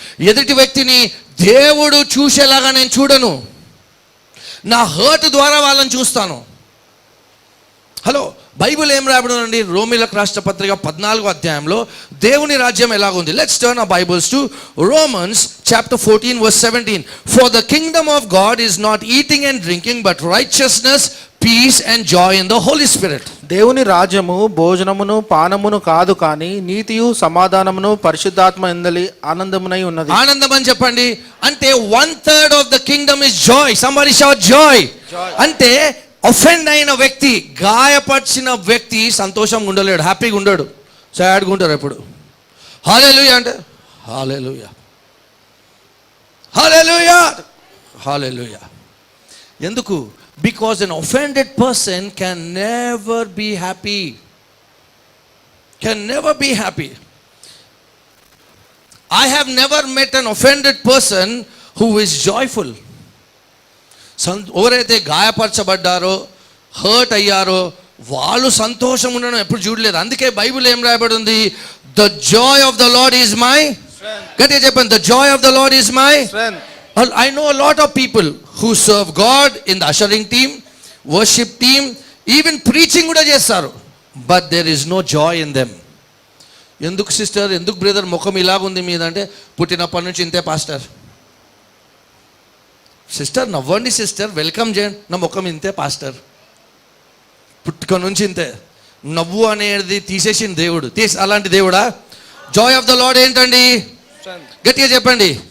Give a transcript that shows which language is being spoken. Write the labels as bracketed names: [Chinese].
[Telugu] ఎదుటి వ్యక్తిని దేవుడు చూసేలాగా నేను చూడను, నా హర్ట్ ద్వారా వాళ్ళని చూస్తాను. హలో, బైబిల్ ఏం రాయబడిందండి? రోమీలకు రాష్ట్ర పత్రిక 14వ అధ్యాయంలో దేవుని రాజ్యం ఎలాగుంది. [English] Let's turn our Bibles to Romans chapter 14 verse 17. For the kingdom of God is not eating and drinking, but righteousness, peace and joy in the Holy Spirit. [Telugu] దేవుని రాజ్యము భోజనమును పానమును కాదు, కానీ నీతియు సమాధానమును పరిశుద్ధాత్మ యందలి ఆనందమునై ఉన్నది. ఆనందం అని చెప్పండి. [English] అంటే 1/3 of the kingdom is joy. Somebody shout joy. [Telugu] అంటే అఫెండ్ అయిన వ్యక్తి, గాయపరిచిన వ్యక్తి సంతోషంగా ఉండలేడు, హ్యాపీగా ఉండడు, సాడ్గా ఉంటారు ఎప్పుడు. హల్లెలూయా అంటే హల్లెలూయా, హల్లెలూయా, హల్లెలూయా. ఎందుకు? [English] Because an offended person can never be happy. Can never be happy. I have never met an offended person who is joyful. [Telugu] ఎవరైతే గాయపరచబడ్డారో, హర్ట్ అయ్యారో వాళ్ళు సంతోషం ఉండడం ఎప్పుడు చూడలేదు. అందుకే బైబిల్ ఏం రాయబడి ఉంది? [English] The joy of the Lord is my strength. [Telugu] గట్టిగా చెప్పండి, [English] The joy of the Lord is my strength. I know a lot of people who serve God in the ushering team, worship team, even preaching [Telugu] కూడా చేస్తారు, [English] but there is no joy in them. [Telugu] ఎందుకు sister, ఎందుకు brother ముఖం ఇలాగుంది మీద అంటే, పుట్టినప్పటి నుంచి ఇంతే పాస్టర్. సిస్టర్ నవ్వండి, సిస్టర్ వెల్కమ్ చేయండి, నా ముఖం ఇంతే పాస్టర్, పుట్టుక నుంచి ఇంతే. నవ్వు అనేది తీసేసిన దేవుడు, అలాంటి దేవుడా? [English] joy of the Lord [Telugu] ఏంటండి? గట్టిగా చెప్పండి.